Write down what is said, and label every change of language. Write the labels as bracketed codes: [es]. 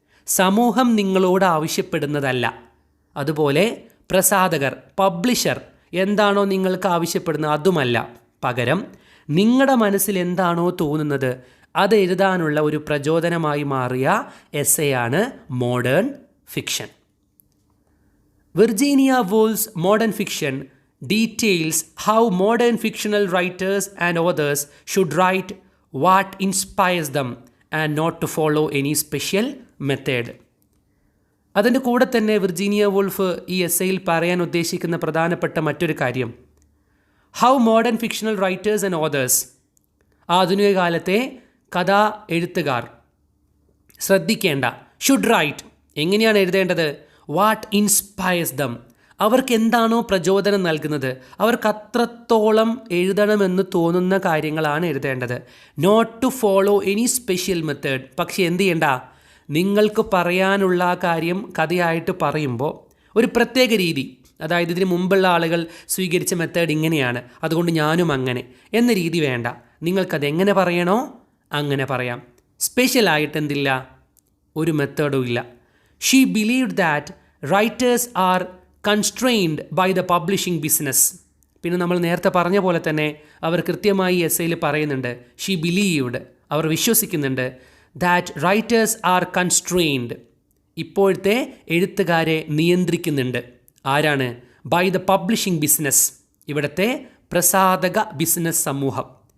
[ml] സമൂഹം നിങ്ങളോട് ആവശ്യപ്പെടുന്നതല്ല. അതുപോലെ പ്രസാധകർ, പബ്ലിഷർ എന്താണോ നിങ്ങൾക്ക് ആവശ്യപ്പെടുന്നത് അതുമല്ല. പകരം നിങ്ങളുടെ മനസ്സിൽ എന്താണോ തോന്നുന്നത് അത് എഴുതാനുള്ള ഒരു പ്രചോദനമായി മാറിയ എസ്സേയാണ് modern fiction. [en] Virginia Woolf's modern fiction details how modern fictional writers and authors should write what inspires them and not to follow any special method. [ml] അതിൻ്റെ കൂടെ തന്നെ വിർജീനിയ വൂൾഫ് ഈ എസ്സേയിൽ പറയാൻ ഉദ്ദേശിക്കുന്ന പ്രധാനപ്പെട്ട മറ്റൊരു കാര്യം, [en] how modern fictional writers and authors, [ml] ആധുനിക കാലത്തെ കഥാ എഴുത്തുകാർ ശ്രദ്ധിക്കേണ്ട, [en] should write, [ml] എങ്ങനെയാണ് എഴുതേണ്ടത്, [en] what inspires them, [ml] അവർക്ക് എന്താണോ പ്രചോദനം നൽകുന്നത്, അവർക്ക് അത്രത്തോളം എഴുതണമെന്ന് തോന്നുന്ന കാര്യങ്ങളാണ് എഴുതേണ്ടത്. [en] Not to follow any special method. [ml] പക്ഷേ എന്ത് ചെയ്യണ്ട, നിങ്ങൾക്ക് പറയാനുള്ള കാര്യം കഥയായിട്ട് പറയുമ്പോൾ ഒരു പ്രത്യേക രീതി, അതായത് ഇതിന് മുമ്പുള്ള ആളുകൾ സ്വീകരിച്ച മെത്തേഡ് ഇങ്ങനെയാണ് അതുകൊണ്ട് ഞാനും അങ്ങനെ എന്ന രീതി വേണ്ട. നിങ്ങൾക്കത് എങ്ങനെ പറയണോ അങ്ങനെ പറയാം. സ്പെഷ്യലായിട്ട് എന്തില്ല, ഒരു മെത്തേഡും ഇല്ല. [en] She believed that writers are constrained by the publishing business. [ml] പിന്നെ നമ്മൾ നേരത്തെ പറഞ്ഞ പോലെ തന്നെ അവർ കൃത്യമായി എസ്സേയിൽ പറയുന്നുണ്ട്, [en] she believed, [ml] അവർ വിശ്വസിക്കുന്നുണ്ട്, [en] that writers are constrained, [ml] ഇപ്പോഴത്തെ എഴുത്തുകാരെ നിയന്ത്രിക്കുന്നുണ്ട്. ആരാണ്? [en] by the publishing business, [ml] ഇവിടുത്തെ പ്രസാധക ബിസിനസ് സമൂഹം.